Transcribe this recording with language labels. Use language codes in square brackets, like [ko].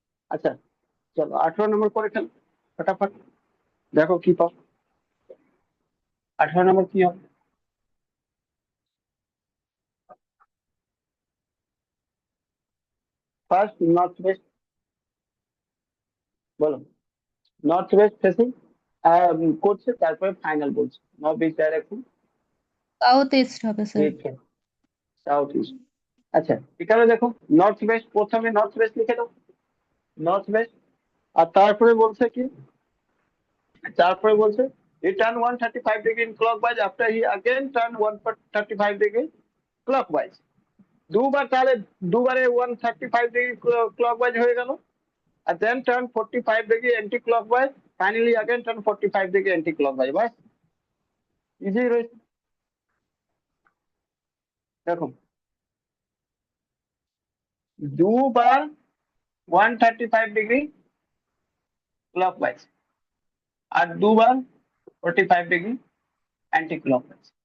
[bn] আচ্ছা, চলো 18 নম্বর করে ফেল ফটাফট, দেখো কি পাও, 18 নম্বর কি হবে, ফার্স্ট নর্থ ওয়েস্ট, বলো, নর্থ ওয়েস্ট ফেসিং করছে, তারপরে ফাইনাল বলছে north east direction, south east হবে স্যার। South east. আচ্ছা, এখানে দেখো নর্থ ওয়েস্ট, প্রথমে নর্থ ওয়েস্ট লিখে দাও, নর্থ ওয়েস্ট। আর তারপরে বলছে কি, তারপরে বলছে [en] he turned 135 degree in clockwise after he again turned 135 degree clockwise। [bn] 2 বার, তাহলে 2 বারে 135 ডিগ্রি ক্লকওয়াইজ হয়ে গেল, আর [en] then turn 45 degree anti clockwise, [bn] finally again turn 45 degree anti clockwise. বাস, ইজি রয়েছে। দেখো 2 বার 135 ডিগ্রি ক্লকওয়াইজ, আর 2 বার 45 ডিগ্রি অ্যান্টি ক্লকওয়াইজ।